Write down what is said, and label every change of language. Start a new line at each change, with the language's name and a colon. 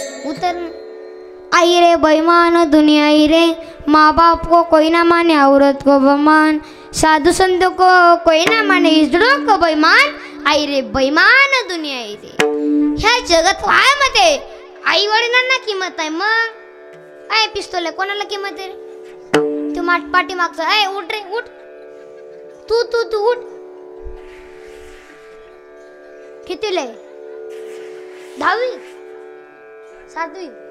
Hindi: उतर आई रे बेईमान दुनिया आई रे. माँ बाप को कोई ना माने औरत को बेईमान. साधु संत को कोई ना माने इजड़ों को बेईमान. आई रे बेईमान दुनिया आई रे.
Marathi: ह्या जगात वायामध्ये आई वडिलांना किंमत आहे. मग काय पिस्तूल आहे कोणाला किंमत आहे रे? तू पाठी मागचा आहे. उठ रे उठ. तू तू तू उठ. कितीला आहे? 10वी 7वी.